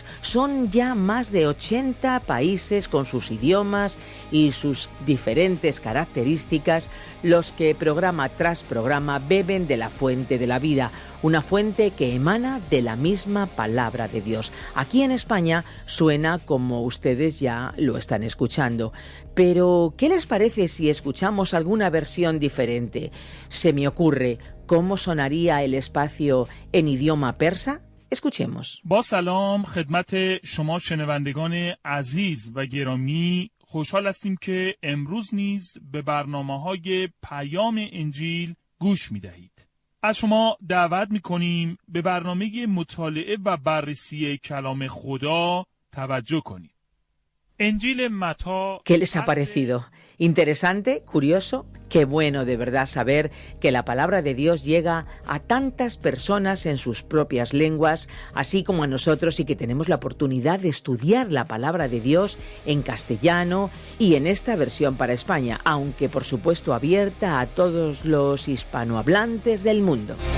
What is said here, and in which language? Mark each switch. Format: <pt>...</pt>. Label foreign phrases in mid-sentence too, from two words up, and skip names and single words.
<es>Son ya más de 80 países con sus idiomas y sus diferentes características los que programa tras programa beben de la Fuente de la Vida, una fuente que emana de la misma palabra de Dios. Aquí en España suena como ustedes ya lo están escuchando. Pero, ¿qué les parece si escuchamos alguna versión diferente? Se me ocurre, ¿cómo sonaría el espacio en idioma persa? Escuchemos.</es> <fa>با سلام خدمت شما شنوندگان عزیز و گرامی، خوشحال هستیم که امروز نیز به برنامه‌های پیام انجیل گوش می‌دهید. از شما دعوت می‌کنیم به برنامه مطالعه و بررسی کلام خدا توجه کنید. انجیل متی.</fa> <es>¿Qué les ha parecido? ¿Interesante? ¿Curioso? Qué bueno de verdad saber que la palabra de Dios llega a tantas personas en sus propias lenguas, así como a nosotros, y que tenemos la oportunidad de estudiar la palabra de Dios en castellano y en esta versión para España, aunque por supuesto abierta a todos los hispanohablantes del mundo.</es>